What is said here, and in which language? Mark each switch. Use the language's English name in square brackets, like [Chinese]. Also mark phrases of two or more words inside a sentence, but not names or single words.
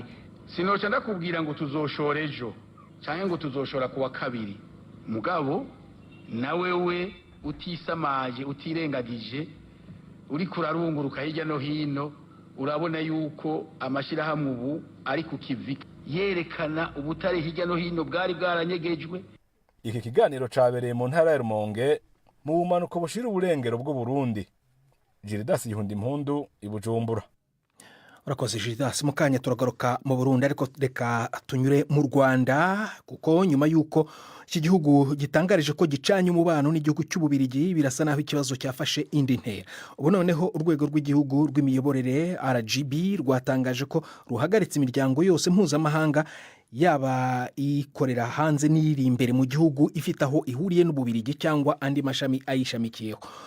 [Rundi] Sinoca ndakubwira ngo tuzoshora ejo canke ngo tuzoshora kuwa kabiri, mugabo nawe we utisamaje, utirengagije, uri kurarunguruka hirya no hino, urabona yuko amashirahamwe ubu ari ku kivi yerekana ubutare hirya no hino bwari bwaranyegejwe. Iki kiganiro cabereye mu ntara ya Rumonge mu bumanuko bushira uburengero bw'u Burundi. Gildas Yuhundi Impundu, i Bujumbura. Urakoze Gildas. [Kinyarwanda] Mu kanya turagaruka mu Burundi, ariko reka tunyure mu Rwanda, kuko nyuma y'uko iki gihugu gitangarije ko gicanye umubano n'igihugu cy'Ububirigi, birasa naho ikibazo cyafashe indi ntera. Ubu noneho urwego rw'igihugu rw'imiyoborere RGB rwatangaje ko ruhagaritse imiryango yose mpuzamahanga, yaba ikorera hanze n'iri imbere mu gihugu, ifite aho ihuriye n'Ububirigi cyangwa andi mashami ayishamikiyeho.